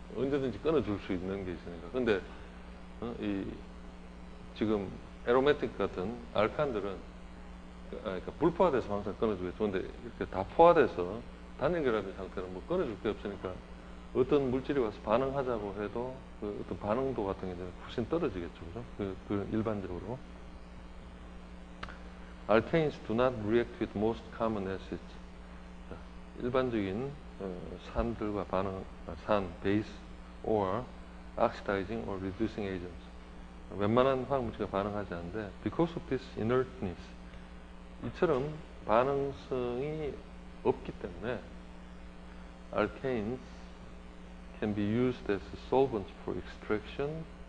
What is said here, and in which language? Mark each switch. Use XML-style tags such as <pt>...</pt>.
<ko>언제든지 끊어줄 수 있는 게 있으니까. 근데 이 지금 에로매틱 같은 알칸들은 그러니까 불포화돼서 항상 끊어주겠죠. 근데 이렇게 다 포화돼서 단일 결합인 상태는 뭐 끊어줄 게 없으니까 어떤 물질이 와서 반응하자고 해도 그 어떤 반응도 같은 게 훨씬 떨어지겠죠. 그죠? 그 일반적으로.</ko> <en>Alkanes do not react with most common acids.</en> <ko>자, 일반적인 산들과 산, 베이스,</ko> <en>or oxidizing or reducing agents.</en> <ko>웬만한 화학물질과 반응하지 않는데,</ko> <en>because of this inertness,</en> <ko>이처럼 반응성이 없기 때문에</ko> <en>alkanes can be used as solvents for extraction.</en>